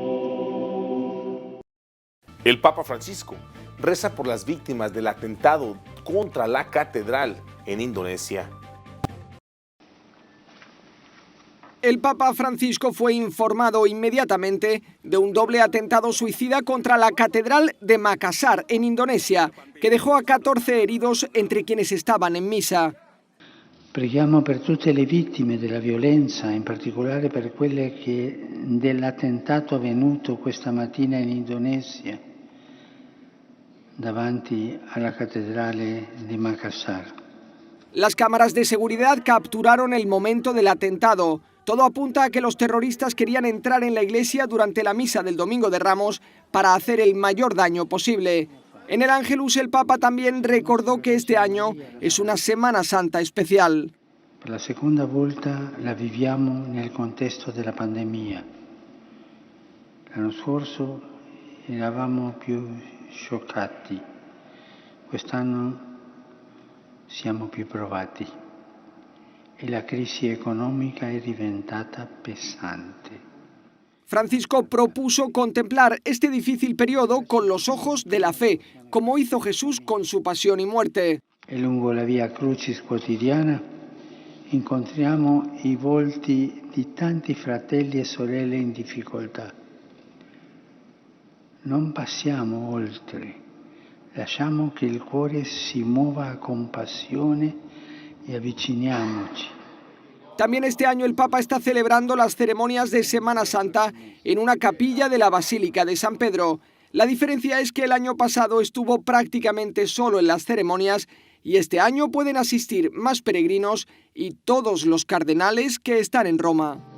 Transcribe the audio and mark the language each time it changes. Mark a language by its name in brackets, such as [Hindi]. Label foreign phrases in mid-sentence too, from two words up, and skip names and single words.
[Spanish] El Papa Francisco reza por las víctimas del atentado contra la catedral en Indonesia. El Papa Francisco fue informado inmediatamente de un doble atentado suicida contra la Catedral de Makassar, en Indonesia, que dejó a 14 heridos entre quienes estaban en misa. [Italian] Preghiamo per tutte le vittime della violenza, in particolare per quelle dell'attentato avvenuto questa mattina in Indonesia, davanti alla cattedrale di Makassar. [Spanish] Las cámaras de seguridad capturaron el momento del atentado. Todo apunta a que los terroristas querían entrar en la iglesia durante la misa del Domingo de Ramos para hacer el mayor daño posible. En el Ángelus, el Papa también recordó que este año es una Semana Santa especial. [Italian] Per la seconda volta la viviamo nel contesto della pandemia. L'anno scorso eravamo più scioccati, quest'anno siamo più provati e la crisi economica è diventata pesante. [Spanish] Francisco propuso contemplar este difícil periodo con los ojos de la fe, como hizo Jesús con su pasión y muerte. [Italian] E lungo la via Crucis quotidiana incontriamo i volti di tanti fratelli e sorelle in difficoltà. Non passiamo oltre, lasciamo che il cuore si muova a compassione e avviciniamoci. [Spanish] También este año el Papa está celebrando las ceremonias de Semana Santa en una capilla de la Basílica de San Pedro. La diferencia es que el año pasado estuvo prácticamente solo en las ceremonias y este año pueden asistir más peregrinos y todos los cardenales que están en Roma.